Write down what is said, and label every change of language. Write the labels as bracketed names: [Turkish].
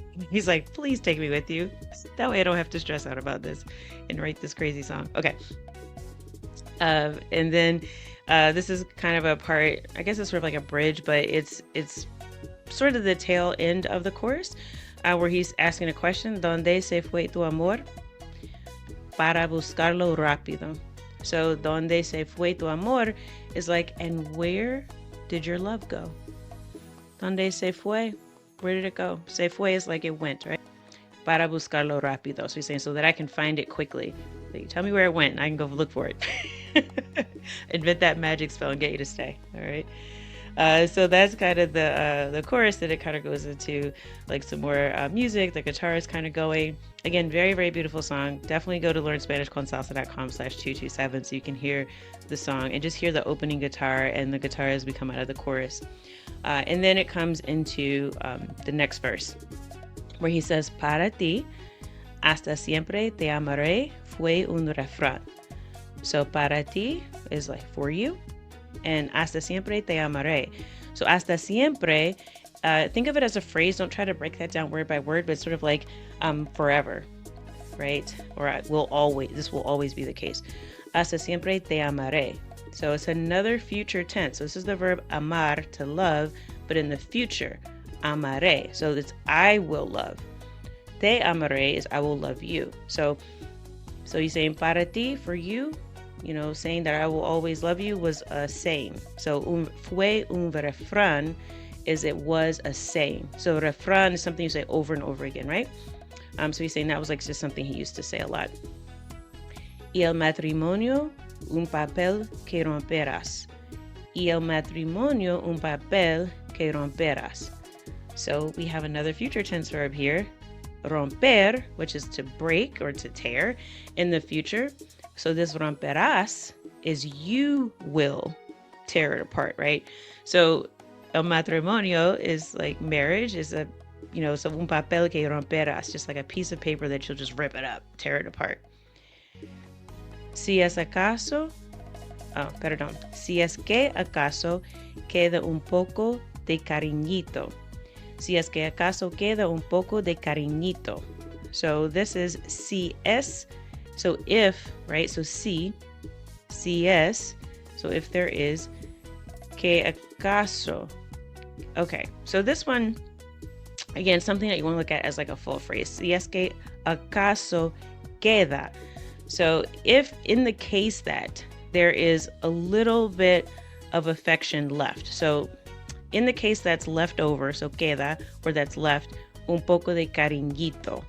[English] He's like, please take me with you. That way I don't have to stress out about this and write this crazy song. Okay. And then this is kind of a part, I guess it's sort of like a bridge, but it's sort of the tail end of the chorus where he's asking a question. [Spanish] ¿Dónde se fue tu amor? Para buscarlo rápido. [English] So [Spanish] ¿dónde se fue tu amor [English] is like, and where did your love go? [Spanish] ¿Dónde se fue? [English] Where did it go? [Spanish] Se fue [English] is like it went, right? [Spanish] Para buscarlo rápido. [English] So he's saying so that I can find it quickly. Like, tell me where it went and I can go look for it. Invent that magic spell and get you to stay. All right. So that's kind of the chorus. That it kind of goes into like some more music. The guitar is kind of going. Again, very, very beautiful song. Definitely go to learnspanishconsalsa.com/227 so you can hear the song and just hear the opening guitar and the guitar as we come out of the chorus. And then it comes into the next verse where he says, [Spanish] para ti, hasta siempre te amaré, fue un refrán. [English] So [Spanish] para ti [English] is like for you, and [Spanish] hasta siempre te amaré. [English] So [Spanish] hasta siempre, [English] think of it as a phrase. Don't try to break that down word by word, but it's sort of like forever, right? Or this will always be the case. [Spanish] Hasta siempre te amaré. [English] So it's another future tense. So this is the verb amar, to love, but in the future, amaré. So it's I will love. [Spanish] Te amaré [English] is I will love you. So he's saying [Spanish] para ti, [English] for you, saying that I will always love you was a saying. So [Spanish] fue un refrán [English] is it was a saying. So refrán is something you say over and over again, right? So he's saying that was like just something he used to say a lot. [Spanish] Y el matrimonio, un papel que romperás. Y el matrimonio, un papel que romperás. [English] So we have another future tense verb here, romper, which is to break or to tear in the future. So this romperás is you will tear it apart, right? So [Spanish] el matrimonio [English] is like marriage, is a, so [Spanish] un papel que romperás, [English] just like a piece of paper that you'll just rip it up, tear it apart. [Spanish] Si es que acaso queda un poco de cariñito. Si es que acaso queda un poco de cariñito. [English] So this is [Spanish] si es, [English] so if, right? So [Spanish] si es, [English] so if there is, [Spanish] que acaso. [English] Okay, so this one, again, something that you want to look at as like a full phrase. [Spanish] Si es que acaso queda. [English] So if in the case that there is a little bit of affection left, so in the case that's left over, so queda, or that's left, [Spanish] un poco de cariñito.